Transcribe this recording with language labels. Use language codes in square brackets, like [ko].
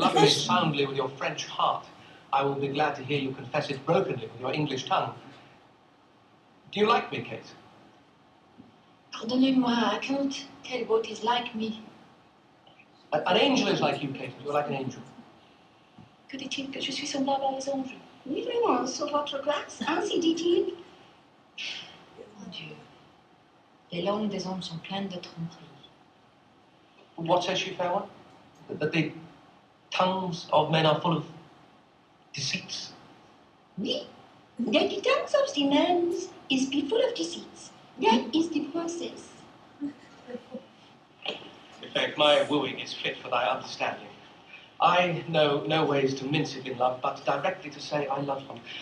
[en] love me soundly with your French heart, I will be glad to hear you confess it brokenly with your English tongue. Do you like me, Kate? [fr] Pardonnez-moi, [en] I cannot tell what is like me. An angel is like you, Kate. You're like an angel. [fr] Que dit-il que je suis semblable à les anges? Oui, vraiment, sur votre grâce, ainsi dit-il. Mon Dieu, les langues des hommes sont pleines de tromperies. [en] What says she, fair one? That the tongues of men are full of deceits? Oui, that the tongues of the men is be full of deceits. That is the process. In fact, my wooing is fit for thy understanding. I know no ways to mince it in love, but directly to say I love you.